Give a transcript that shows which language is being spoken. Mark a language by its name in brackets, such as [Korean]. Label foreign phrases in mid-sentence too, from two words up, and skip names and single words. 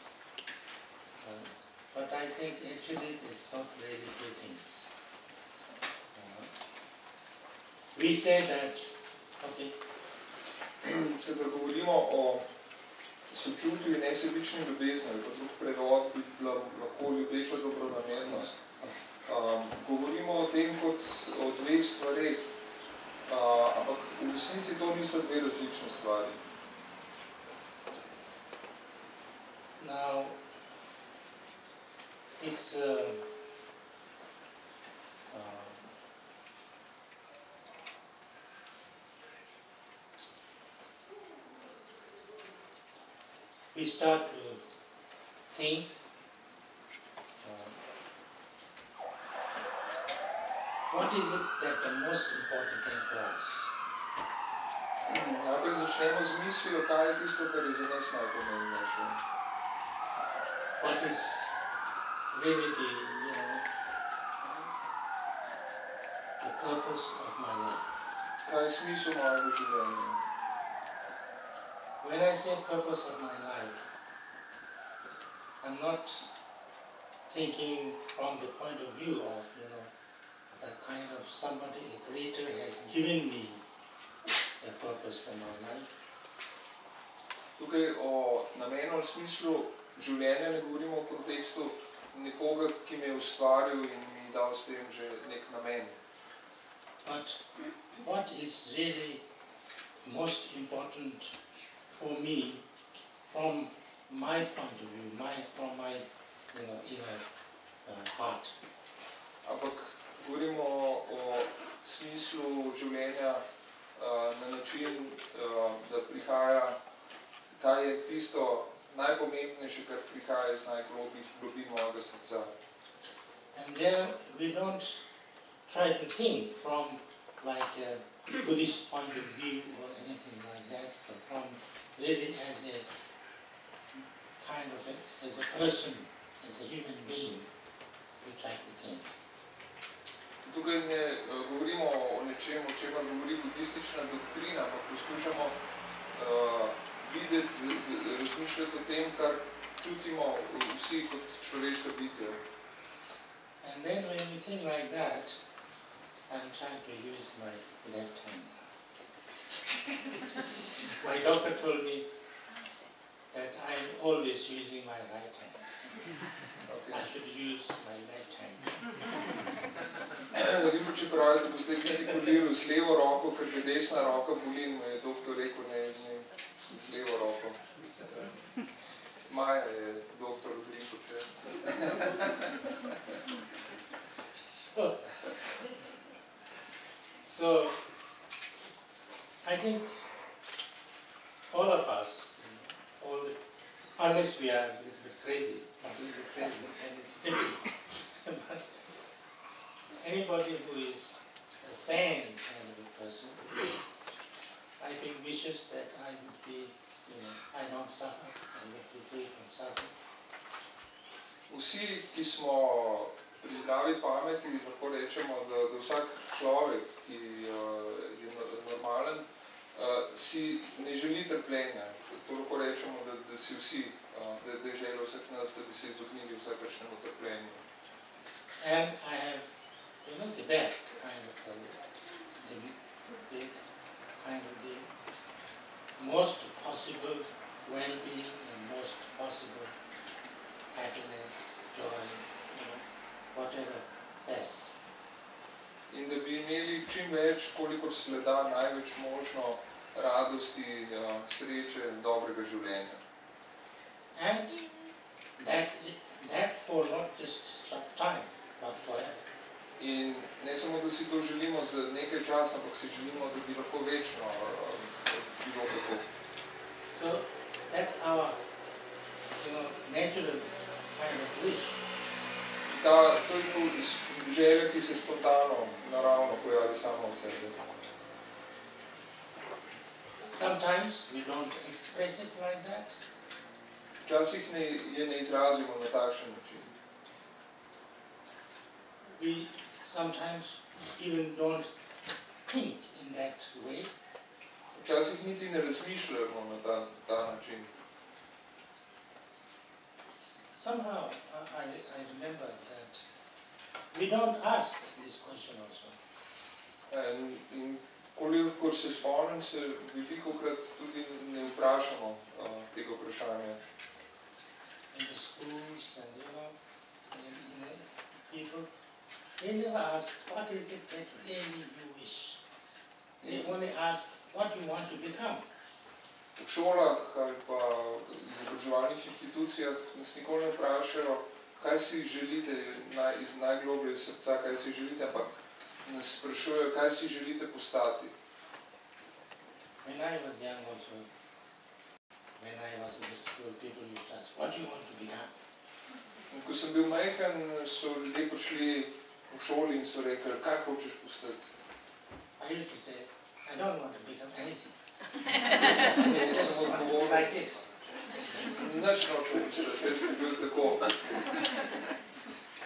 [English] But I think actually it's not really two things. We say that, okay. [Slovenian] Kadar govorimo o sočutju in nesebični ljubezni, ali pa drug prevod bi bila lahko ljubeča dobronamernost. Govorimo o tem kot o dveh stvareh, ampak v resnici to nista dve različne stvari. [English] Now, it's we start to think what is it that the most important thing for us? [Slovenian] Najprej začnemo z mislijo, kaj je tisto, kar je za nas najpomembnejše. [English] What is really the purpose of my life. [Slovenian] Kaj je smisel mojega življenja? [English] When I say purpose of my life, I'm not thinking from the point of view of, that kind of somebody, a creator has given me a purpose for my life. [Slovenian] Tukaj o namenu ali smislu življenja ne govorimo v kontekstu nekoga, ki me je ustvaril in mi dal s tem že nek namen. [English] But what is really most important for me from my point of view, from my inner heart? [Slovenian] Ampak govorimo o smislu življenja na način, da prihaja, kaj je tisto najpomembnejše, kar prihaja iz najglobjih globin mojega srca. [English] And there we don't try to think from like a Buddhist point of view or anything like that, but from really as a kind of as a person, as a human being, we try to think. [Slovenian] Tukaj ne govorimo o nečem, o čemer govori budistična doktrina, ampak poskušamo videti, razmišljati o tem, kar čutimo vsi kot človeška bitja. [English] And then when we think like that, I'm trying to use my left hand. My doctor told me that I'm always using my right hand. Okay. I should use my left hand. [Slovenian] Če pravi, da bo zdaj gestikuliral z levo roko, ker ga desna roka boli, mu je doktor rekel, ne z levo roko. Maja je doktor odrekel, če. [English] So, I think all of us, unless we are a little bit crazy, and it's different, but anybody who is a sane kind of a person, I think wishes that I would be, I don't suffer, I would be free from suffering. [Slovenian] Vsi, ki smo pri zdravi pameti, lahko rečemo, da vsak človek, ki je normalen, si ne želi trpljenja. To lahko rečemo, da si vsi, da je želel vseh nas, da bi se izognili vsakršnemu trpljenju. [English] And I have, the best kind of the most possible well-being and most possible happiness, joy, whatever best. [Slovenian] In da bi imeli čim več, kolikor se le da, največ možno radosti, sreče, dobrega življenja. [English] And that for not just some time, but forever. [Slovenian] In ne samo, da si to želimo za nekaj časa, ampak si želimo, da bi lahko večno bilo tako. [English] So that's our, natural kind of wish. [Slovenian] To je želja, ki se spontano, naravno pojavi samo od sebe. [English] Sometimes we don't express it like that. [Slovenian] Včasih je ne izrazimo na takšen način. [English] We sometimes even don't think in that way. [Slovenian] Včasih niti ne razmišljamo na ta način. [English] Somehow I remember that we don't ask this question also. [Slovenian] In kolikor se spomnim, se velikokrat tudi ne vprašamo tega vprašanja. [English] In the schools and people, they never ask what is it that really you wish. They only ask what you want to become. [Slovenian] V šolah ali pa izobraževalnih institucijah nas nikoli ne vprašajo, kaj si želite iz najgloblje srca, kaj si želite, ampak nas sprašujejo, kaj si želite postati. [English] When I was young also, when I was in the school, people used to ask, what do you want to become? [Slovenian] In ko sem bil majhen, so ljudje prišli v šoli in so rekli, kaj hočeš postati? [English] I used to say, I don't want to become anything. [Slovenian] Sem odgovoril, [English] like this. [Slovenian] nič nočem postati, jaz bi bil tako.